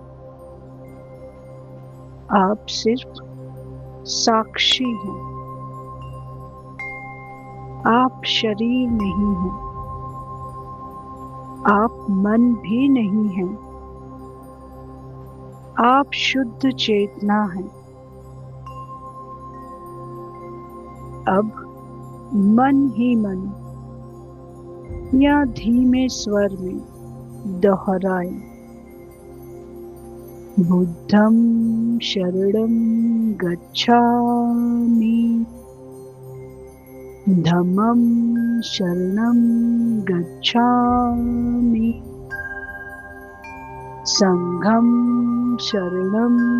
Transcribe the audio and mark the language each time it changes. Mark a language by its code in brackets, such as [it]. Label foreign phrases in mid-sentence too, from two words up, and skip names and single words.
[hi] आप सिर्फ साक्षी हैं, आप शरीर नहीं हैं, आप मन भी नहीं हैं, आप शुद्ध चेतना हैं। अब मन ही मन या धीमे स्वर में दोहराएं, [pi] बुद्धं शरणं गच्छामि, धम्मं शरणं गच्छामि, संघं शरणं